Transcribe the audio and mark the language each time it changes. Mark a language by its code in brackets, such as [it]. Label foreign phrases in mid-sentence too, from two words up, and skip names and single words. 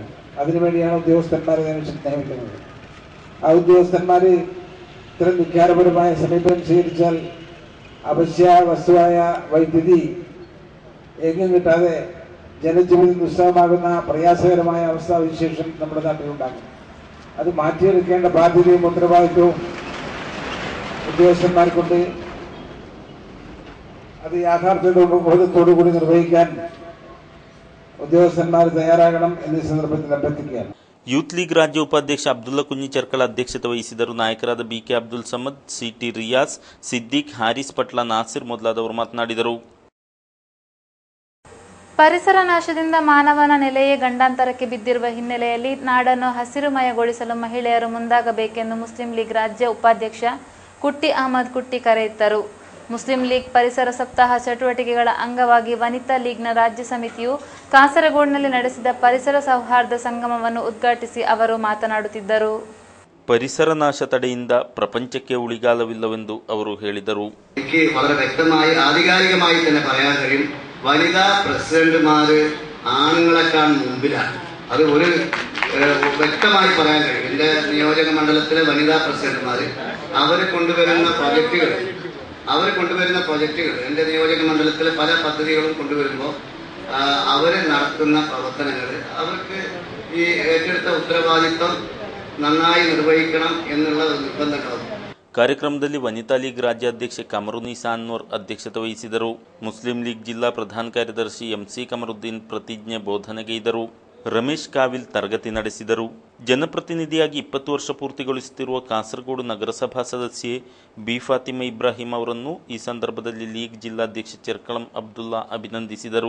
[ml] അതിനുവേണ്ടിയാണ് ഉദ്യോഗസ്ഥന്മാരെ നിയമിക്കുന്നത്. ആ ഉദ്യോഗസ്ഥന്മാർ ഇത്തരം വികാരപരമായ സമീപനം സ്വീകരിച്ചാൽ അവശ്യ വസ്തുവായ വൈദ്യുതി എങ്ങും കിട്ടാതെ ജനജീവിതം ദുസ്സഹമാകുന്ന പ്രയാസകരമായ അവസ്ഥാവിശേഷം നമ്മുടെ നാട്ടിലുണ്ടാകും. അത് മാറ്റിയെടുക്കേണ്ട ബാധ്യതയും ഉത്തരവാദിത്വവും ഉദ്യോഗസ്ഥന്മാർക്കുണ്ട്. അത് യാഥാർത്ഥ്യത്തോടു കൂടി നിർവഹിക്കാൻ ഉദ്യോഗസ്ഥന്മാർ തയ്യാറാകണം എന്ന സന്ദർഭത്തിൽ അഭ്യർത്ഥിക്കുകയാണ്. [kn] ಯೂತ್ ಲೀಗ್ ರಾಜ್ಯ ಉಪಾಧ್ಯಕ್ಷ ಅಬ್ದುಲ್ಲಾ ಕುಂಜಿ ಚೆರ್ಕಳ ಅಧ್ಯಕ್ಷತೆ ವಹಿಸಿದರು. ನಾಯಕರಾದ BK ಅಬ್ದುಲ್ ಸಮದ್, CT ರಿಯಾಜ್, ಸಿದ್ದಿಕ್, ಹಾರಿಸ್ ಪಟ್ಲ, ನಾಸಿರ್ ಮೊದಲಾದವರು ಮಾತನಾಡಿದರು. ಪರಿಸರ ನಾಶದಿಂದ ಮಾನವನ ನೆಲೆಯೇ ಗಂಡಾಂತರಕ್ಕೆ ಬಿದ್ದಿರುವ ಹಿನ್ನೆಲೆಯಲ್ಲಿ ನಾಡನ್ನು ಹಸಿರುಮಯಗೊಳಿಸಲು ಮಹಿಳೆಯರು ಮುಂದಾಗಬೇಕೆಂದು ಮುಸ್ಲಿಂ ಲೀಗ್ ರಾಜ್ಯ ಉಪಾಧ್ಯಕ್ಷ ಕುಟ್ಟಿ ಅಹಮದ್ ಕುಟ್ಟಿ ಕರೆಯಿತ್ತರು. ಮುಸ್ಲಿಂ ಲೀಗ್ ಪರಿಸರ ಸಪ್ತಾಹ ಚಟುವಟಿಕೆಗಳ ಅಂಗವಾಗಿ ವನಿತಾ ಲೀಗ್ನ ರಾಜ್ಯ ಸಮಿತಿಯು ಕಾಸರಗೋಡಿನಲ್ಲಿ ನಡೆಸಿದ ಪರಿಸರ ಸೌಹಾರ್ದ ಸಂಗಮವನ್ನು ಉದ್ಘಾಟಿಸಿ ಅವರು ಮಾತನಾಡುತ್ತಿದ್ದರು. ಪರಿಸರ ನಾಶ ತಡೆಯಿಂದ ಪ್ರಪಂಚಕ್ಕೆ ಉಳಿಗಾಲವಿಲ್ಲವೆಂದು ಅವರು ಹೇಳಿದರು. [ml] എനിക്ക് വളരെ വ്യക്തമായി ആധികാരികമായി തന്നെ പറയാൻ കഴിയും, വനിതാ പ്രസിഡന്റുമാര് ആണുങ്ങളെക്കാൾ മുമ്പിലാണ്. അത് ഒരു വ്യക്തമായി പറയാൻ കഴിയും. എന്റെ നിയോജക മണ്ഡലത്തിലെ വനിതാ പ്രസിഡന്റുമാര് അവർ കൊണ്ടുവരുന്ന പ്രൊജക്ടുകൾ എന്റെ നിയോജക മണ്ഡലത്തിലെ പല പദ്ധതികളും കൊണ്ടുവരുമ്പോൾ അവർ നടത്തുന്ന പ്രവർത്തനങ്ങൾ അവർക്ക് ഈ ഏറ്റെടുത്ത ഉത്തരവാദിത്വം നന്നായി നിർവഹിക്കണം എന്നുള്ള നിർബന്ധങ്ങളും. [kn] ಕಾರ್ಯಕ್ರಮದಲ್ಲಿ ವನಿತಾ ಲೀಗ್ ರಾಜ್ಯಾಧ್ಯಕ್ಷೆ ಕಮರುನ್ನೀಸಾ ಅನ್ವರ್ ಅಧ್ಯಕ್ಷತೆ ವಹಿಸಿದರು. ಮುಸ್ಲಿಂ ಲೀಗ್ ಜಿಲ್ಲಾ ಪ್ರಧಾನ ಕಾರ್ಯದರ್ಶಿ MC ಕಮರುದ್ದೀನ್ ಪ್ರತಿಜ್ಞೆ ಬೋಧನೆಗೈದರು. ರಮೇಶ್ ಕಾವಿಲ್ ತರಗತಿ ನಡೆಸಿದರು. ಜನಪ್ರತಿನಿಧಿಯಾಗಿ 20 ವರ್ಷ ಪೂರ್ತಿಗೊಳಿಸುತ್ತಿರುವ ಕಾಸರಗೋಡು ನಗರಸಭಾ ಸದಸ್ಯೆ ಬಿ ಫಾತಿಮಾ ಇಬ್ರಾಹಿಂ ಅವರನ್ನು ಈ ಸಂದರ್ಭದಲ್ಲಿ ಲೀಗ್ ಜಿಲ್ಲಾಧ್ಯಕ್ಷ ಚೆರ್ಕಳಂ ಅಬ್ದುಲ್ಲಾ ಅಭಿನಂದಿಸಿದರು.